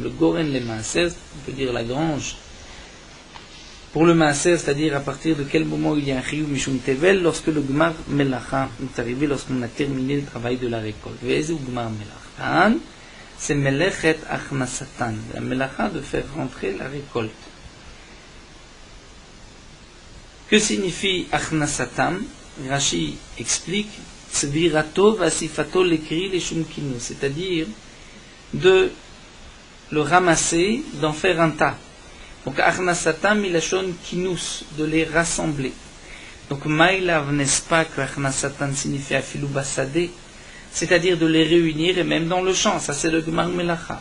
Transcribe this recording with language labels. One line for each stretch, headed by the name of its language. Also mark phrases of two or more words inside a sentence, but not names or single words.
French: Le
Hebrew: גורן למעשר,
French: on peut dire la grange. Pour le Maaser, c'est-à-dire à partir de quel moment il y a un
Hebrew: חיוב משום טבל,
French: lorsque le
Hebrew: גמר מלאכה
French: est arrivé, lorsqu'on a terminé le travail de la récolte.
Hebrew: ואיזה גמר מלאכתן,
French: c'est
Hebrew: מלאכת הכנסתן,
French: la Melacha de faire rentrer la récolte. Que signifie Achnasatam? Rashi explique
Hebrew: צבירתו ואסיפתו לקרי לשון כינוס,
French: c'est-à-dire de le ramasser, d'en faire un tas. Donc
Hebrew: הכנסתם מלשון כינוס,
French: de les rassembler. Donc Maïlav, n'est-ce pas que Achnasatan signifie
Hebrew: אפילו בשדה,
French: c'est-à-dire de les réunir et même dans le champ, ça c'est le Gmar Melacha.